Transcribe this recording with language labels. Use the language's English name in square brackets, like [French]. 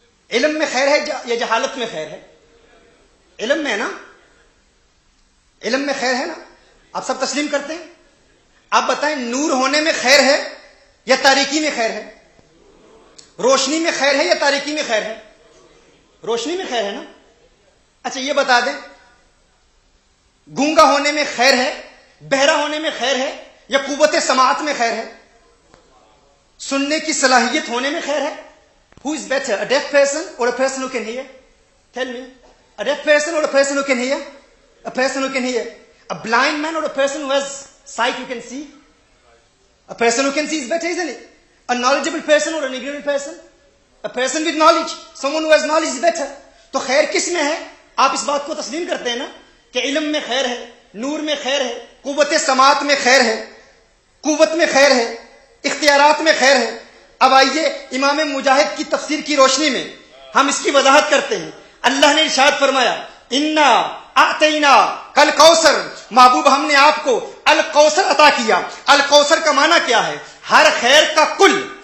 [Urdu] علم میں خیر ہے یا جہالت میں خیر ہے؟ علم میں ہے نا، علم میں خیر ہے نا، آپ سب تسلیم کرتے ہیں۔ آپ بتائیں نور ہونے میں خیر ہے یا تاریکی میں خیر ہے؟ روشنی میں خیر ہے یا تاریکی میں خیر ہے؟ روشنی میں خیر ہے نا۔ اچھا یہ بتا دیں گونگا ہونے میں خیر ہے، بہرا ہونے میں خیر ہے یا قوت سماعت میں خیر ہے؟ سننے کی صلاحیت ہونے میں خیر ہے؟ [English] Who is better, a deaf person or a person who can hear? Tell me, a deaf person or a person who can hear? A person who can hear. A blind man or a person who has sight who can see? A person who can see is better, isn't it? A knowledgeable person or an ignorant person? A person with knowledge, someone who has knowledge is better. [Urdu] تو خیر کس میں ہے؟ آپ اس بات کو تسلیم کرتے ہیں نا کہ علم میں خیر ہے، نور میں خیر ہے، قوت سماعت میں خیر ہے، قوت میں خیر ہے، اختیارات میں خیر ہے۔ اب آئیے امام مجاہد کی تفسیر کی روشنی میں ہم اس کی وضاحت کرتے ہیں۔ اللہ نے ارشاد فرمایا انا اعطینا کل کوثر، محبوب ہم نے آپ کو الکوثر عطا کیا۔ الکوثر کا معنی کیا ہے؟ ہر خیر کا کل،